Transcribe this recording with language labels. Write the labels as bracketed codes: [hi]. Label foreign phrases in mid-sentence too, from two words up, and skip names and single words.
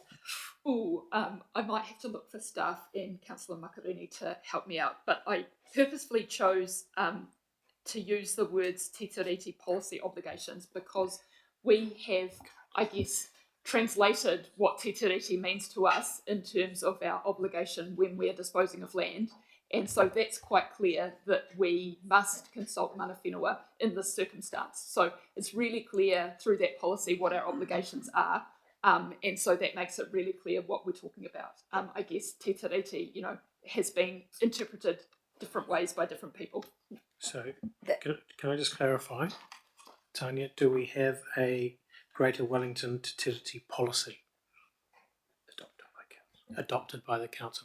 [en] I might have to look for staff and Councillor Makarini to help me out, but I purposefully chose to use the words Te Tiriti policy obligations because we have, I guess, translated what Te Tiriti means to us in terms of our obligation when we're disposing of land. And so that's quite clear that we must consult [mi] mana whenua [en] in this circumstance. So it's really clear through that policy what our obligations are. And so that makes it really clear what we're talking about. I guess Te Tiriti, has been interpreted different ways by different people. So can I just clarify, Tanya, do we have a Greater Wellington Te Tiriti policy adopted by the council?